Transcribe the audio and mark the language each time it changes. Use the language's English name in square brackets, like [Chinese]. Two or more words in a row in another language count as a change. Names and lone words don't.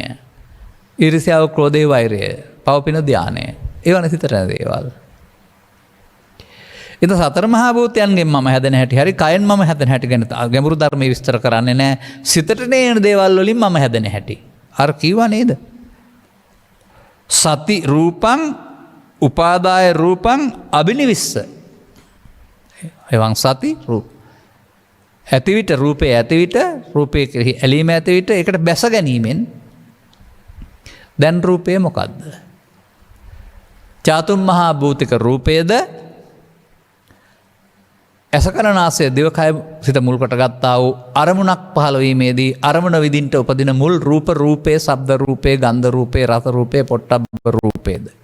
[Sinhala] ඊර්ෂ්‍යාව, ක්‍රෝධේ, වෛරය, පවපින ධානය. ඒවනේ සිතට එන දේවල්. ඉතින් සතර මහා භූතයන්ගෙන් මම හැදෙන හැටි, හරි කයෙන් මම හැදෙන හැටි ගැන ගැඹුරු ධර්මයේ විස්තර කරන්නේ නැහැ. සිතට එන දේවල් වලින් මම හැදෙන හැටි. අර කිව්වා නේද? [Pali] සති රූපං උපාදාය රූපං අබිනිවිස්ස. එවං සති [Sinhala] රූප ඇතිවිට රූපේ ඇතිවිට රූපේ කෙරෙහි ඇලීම ඇතිවිට ඒකට බැස ගැනීමෙන් දැන් රූපය මොකද්ද? චාතුම් මහා භූතික රූපයේද ඇසකරනාසය දිවකය සිත මුල් කොට ගත්තා වූ අරමුණක් පහළ වීමේදී අරමුණ විදින්ට උපදින මුල් රූප රූපේ, ශබ්ද රූපේ, ගන්ධ රූපේ, රස රූපේ, පොට්ටබ්බ රූපේද?